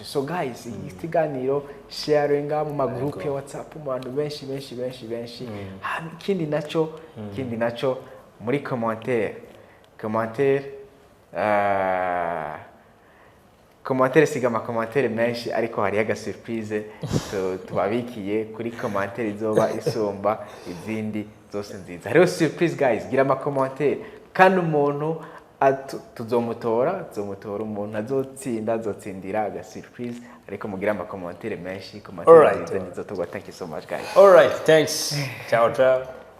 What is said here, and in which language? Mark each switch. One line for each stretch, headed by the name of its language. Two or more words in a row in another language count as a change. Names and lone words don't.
Rundi: So guys ikiganiro sharing mu ma group ya WhatsApp mu bantu benshi kindi naco muri commentaire siga ama commentaire menshi ariko hari aga surprise tubabikiye kuri commentaire izoba isomba izindi zose nziza. Hariho surprise guys, gira ama commentaire kandi umuntu tuzomutora umuntu azotsindira aga surprise ariko mugira ama commentaire menshi commentaire nziza nizo tugwa.
English: Thank you so much guys. All right, thanks. Ciao.